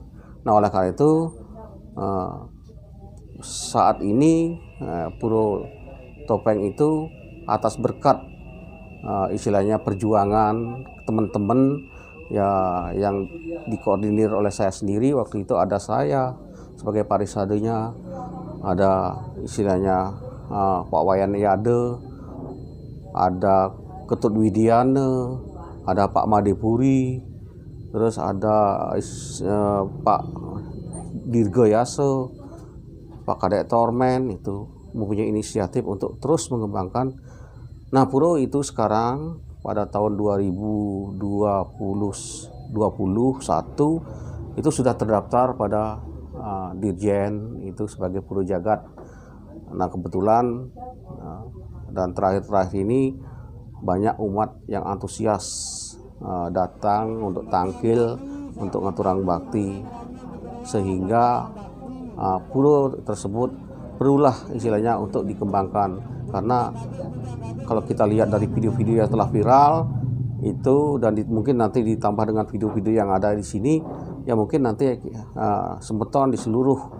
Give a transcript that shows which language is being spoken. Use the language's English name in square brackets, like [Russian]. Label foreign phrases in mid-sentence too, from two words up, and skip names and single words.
[Indonesian] Nah, oleh karena itu saat ini Puro Topeng itu atas berkat istilahnya perjuangan teman-teman ya yang dikoordinir oleh saya sendiri. Waktu itu ada saya sebagai parisadenya, ada istilahnya Pak Wayan Yade, ada Ketut Widiana, ada Pak Madepuri, terus ada Pak Dirga Yase, Pak Kadek Tormen, itu mempunyai inisiatif untuk terus mengembangkan. Nah, Puro itu sekarang pada tahun 2021 itu sudah terdaftar pada Dirjen itu sebagai Puro Jagat. Nah, kebetulan dan terakhir ini banyak umat yang antusias datang untuk tangkil, untuk [Balinese] ngaturang bakti, [Indonesian] sehingga puro tersebut perlulah istilahnya untuk dikembangkan. Karena kalau kita lihat dari video-video yang telah viral itu, dan mungkin nanti ditambah dengan video-video yang ada di sini, ya mungkin nanti semeton di seluruh